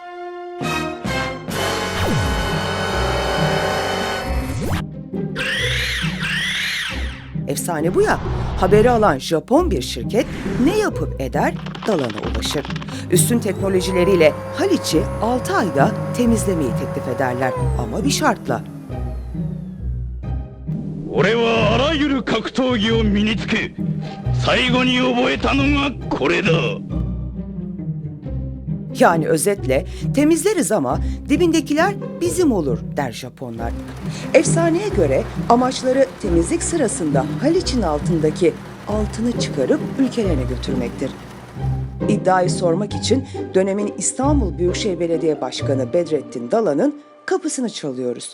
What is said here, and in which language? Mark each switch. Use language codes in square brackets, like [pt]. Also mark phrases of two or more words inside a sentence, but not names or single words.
[tr] Efsane bu ya, haberi alan Japon bir şirket ne yapıp eder Dalan'a ulaşır. Üstün teknolojileriyle Haliç'i 6 ayda temizlemeyi teklif ederler ama bir şartla. [ja] 俺はあらゆる格闘技を身につけ、最後に覚えたのがこれだ。 [tr] Yani özetle temizleriz ama dibindekiler bizim olur der Japonlar. Efsaneye göre amaçları temizlik sırasında Haliç'in altındaki altını çıkarıp ülkelerine götürmektir. İddiayı sormak için dönemin İstanbul Büyükşehir Belediye Başkanı Bedrettin Dalan'ın kapısını çalıyoruz.